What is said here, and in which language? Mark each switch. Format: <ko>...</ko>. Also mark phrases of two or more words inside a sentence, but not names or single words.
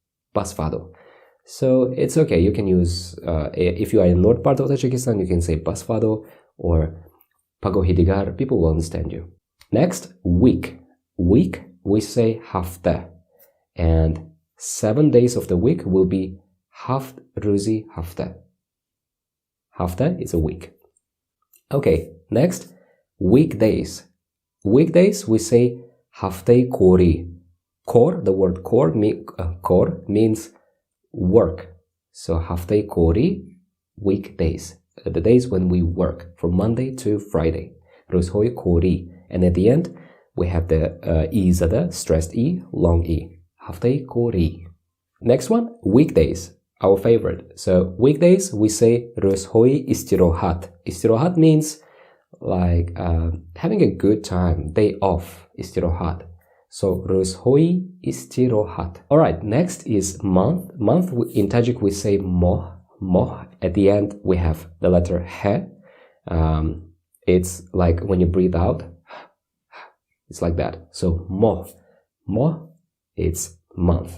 <en>So it's okay, you can use, if you are in the north part of Tajikistan, you can say</en> <tg>бас фардо</tg> <en>or</en> <tg>пагоҳи дигар,</tg> <en>people will understand you. Next, week. Week, we say ҳафта. And 7 days of the week will be</en> <tg>ҳафт рӯзи ҳафта.</tg> <en>ҳафта is a week. Okay, next, weekdays. Weekdays, we say</en> <tg>ҳафтаи кори.</tg> <en>Kor, the word kor means work.</en> <tg>So ҳафтаи кори,</tg> <en>weekdays, the days when we work from Monday to Friday.</en> <tg>Рӯзҳои кори.</tg> <en>And at the end, we have the E zada, stressed E, long E.</en> <tg>ҳафтаи кори.</tg> <en>Next one, weekdays, our favorite. So weekdays, we say</en> <tg>рӯзҳои истироҳат.</tg> <en>Истироҳат means like having a good time, day off, istirohat.</en> <tg>So рӯзҳои истироҳат.</tg> <en>All right, next is month. Month in Tajik we say moh. Moh. At the end we have the letter he. It's like when you breathe out, it's like that. So moh. Moh, it's month.</en>